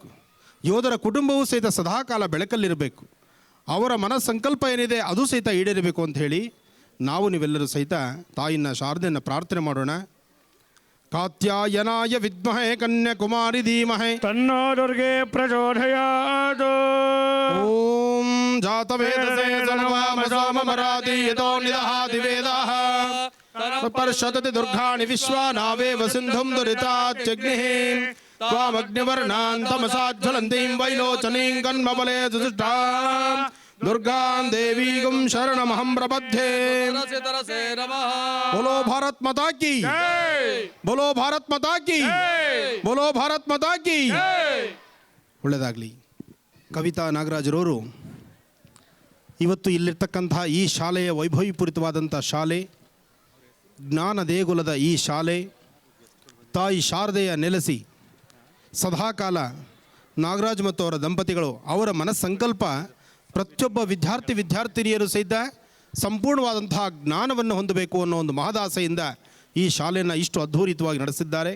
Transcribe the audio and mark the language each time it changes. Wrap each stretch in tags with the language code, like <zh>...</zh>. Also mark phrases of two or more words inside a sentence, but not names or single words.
<kn>ಯೋಧರ ಕುಟುಂಬವೂ ಸಹಿತ ಸದಾಕಾಲ ಬೆಳಕಲ್ಲಿರಬೇಕು. ಅವರ ಮನಸ್ಸಂಕಲ್ಪ ಏನಿದೆ ಅದು ಸಹಿತ ಈಡೇರಬೇಕು ಅಂತ ಹೇಳಿ ನಾವು ನೀವೆಲ್ಲರೂ ಸಹಿತ ತಾಯಿನ ಶಾರದೆಯನ್ನು ಪ್ರಾರ್ಥನೆ ಮಾಡೋಣ.</kn> <sa>ಕಾತ್ಯಾಯನಾಯ ವಿದ್ಮಹೇ ಕನ್ಯಾಕುಮಾರಿ ಧೀಮಹೇ ತನ್ನೋ ದುರ್ಗೆ ಪ್ರಚೋದಯಾತ್. ಓಂ ಜಾತವೇದಸೇ ಸನವಾಮ ಸೋಮಮರಾತಿ ಯತೋ ನಿದಹಾತಿ ವೇದಾಃ ಪರ್ಷತತಿ ದುರ್ಗಾಣಿ ವಿಶ್ವಾನಾವೇವ ಸಿಂಧುಂ ದುರಿತಾಚ್ಯಗ್ನಿಃ ತ್ವಾಮಗ್ನಿವರ್ಣಾನ್ ತಮಸಾಜ್ವಲಂತೀಂ ವೈಲೋಚನೀಂ ಕನ್ಮಬಲೆ ಸುದುಷ್ಟಾಂ ದುರ್ಗಾಂ ದೇವೀಗಂ ಶರಣಮಹಂ ಪ್ರಪದ್ಯೆ.</sa> <hi>बोलो भारत माता की, बोलो भारत माता की, बोलो भारत माता की.</hi> <kn>ಒಳ್ಳೆಯದಾಗಲಿ. ಕವಿತಾ ನಾಗರಾಜರವರು ಇವತ್ತು ಇಲ್ಲಿರ್ತಕ್ಕಂತಹ ಈ ಶಾಲೆಯ ವೈಭವೀಪೂರಿತವಾದಂಥ ಶಾಲೆ, ಜ್ಞಾನ ದೇಗುಲದ ಈ ಶಾಲೆ, ತಾಯಿ ಶಾರದೆಯ ನೆಲೆಸಿ ಸದಾಕಾಲ ನಾಗರಾಜ್ ಮತ್ತು ಅವರ ದಂಪತಿಗಳು ಅವರ ಮನಸ್ಸಂಕಲ್ಪ ಪ್ರತಿಯೊಬ್ಬ ವಿದ್ಯಾರ್ಥಿನಿಯರು ಸಹಿತ ಸಂಪೂರ್ಣವಾದಂತಹ ಜ್ಞಾನವನ್ನು ಹೊಂದಬೇಕು ಅನ್ನೋ ಒಂದು ಮಹದಾಸೆಯಿಂದ ಈ ಶಾಲೆಯನ್ನು ಇಷ್ಟು ಅದ್ಧೂರಿತವಾಗಿ ನಡೆಸಿದ್ದಾರೆ.</kn>